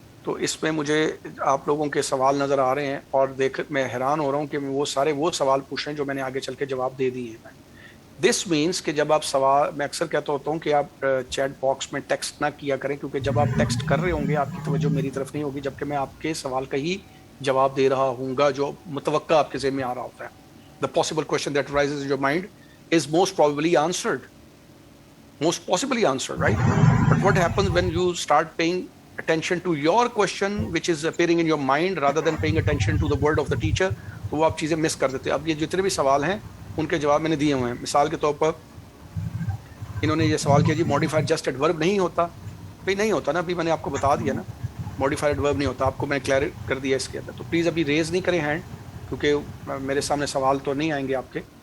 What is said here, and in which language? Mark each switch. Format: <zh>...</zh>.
<ur>تو اس میں مجھے آپ لوگوں کے سوال نظر آ رہے ہیں اور دیکھ میں حیران ہو رہا ہوں کہ وہ سارے وہ سوال پوچھ رہے ہیں جو میں نے آگے چل کے جواب دے دیے ہیں. دس مینس کہ جب آپ سوال, میں اکثر کہتا ہوتا ہوں کہ آپ چیٹ باکس میں ٹیکسٹ نہ کیا کریں, کیونکہ جب آپ ٹیکسٹ کر رہے ہوں گے آپ کی توجہ میری طرف نہیں ہوگی, جبکہ میں آپ کے سوال کا ہی جواب دے رہا ہوں گا جو متوقع آپ کے ذہن میں آ رہا ہوتا ہے.</ur> <en>The possible question that arises in your mind is most probably answered. Most possibly answered, right? But what happens when you start paying attention to your question which is appearing in your mind rather than paying attention to the word of the teacher,</en> <ur>تو وہ آپ چیزیں مس کر دیتے ہیں. اب یہ جتنے بھی سوال ہیں ان کے جواب میں نے دیے ہوئے ہیں. مثال کے طور پر انہوں نے یہ سوال کیا, جی ماڈیفائر جسٹ ایڈورب نہیں ہوتا. بھائی نہیں ہوتا نا, ابھی میں نے آپ کو بتا دیا نا, ماڈیفائر ایڈورب نہیں ہوتا. آپ کو میں نے کلیئر کر دیا اس کے اندر. تو پلیز ابھی ریز نہیں کریں ہینڈ, کیونکہ میرے سامنے سوال تو نہیں آئیں گے آپ کے.</ur>